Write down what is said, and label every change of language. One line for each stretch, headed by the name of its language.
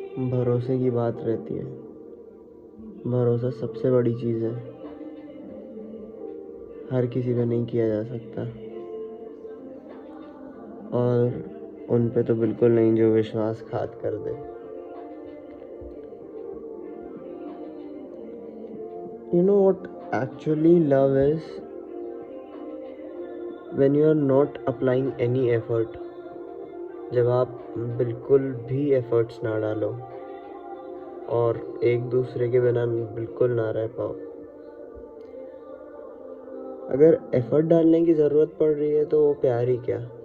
Hindi: भरोसे की बात रहती है। भरोसा सबसे बड़ी चीज़ है, हर किसी पे नहीं किया जा सकता, और उन पे तो बिल्कुल नहीं जो विश्वासघात कर दे।
English: You know what actually love is? When you are not applying any effort.
Hindi: जब आप बिल्कुल भी एफर्ट्स ना डालो और एक दूसरे के बिना बिल्कुल ना रह पाओ। अगर एफर्ट डालने की ज़रूरत पड़ रही है तो वो प्यार ही क्या।